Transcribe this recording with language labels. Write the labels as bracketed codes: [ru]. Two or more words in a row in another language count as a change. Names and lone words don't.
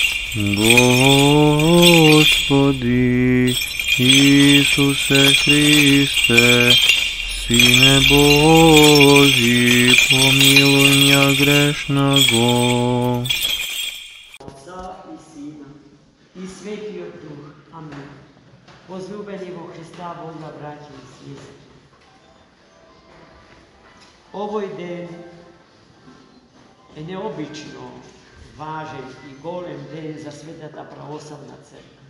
[ru] Господи Исусе Христе, Сине Божий, помилуй меня грешного. [mk] Отца и Сина и Светиот Дух. Амин. Возлюбени во Христа Бога, браќа и сестри. Овој ден е необично важен и голем ден за Светата православна црква.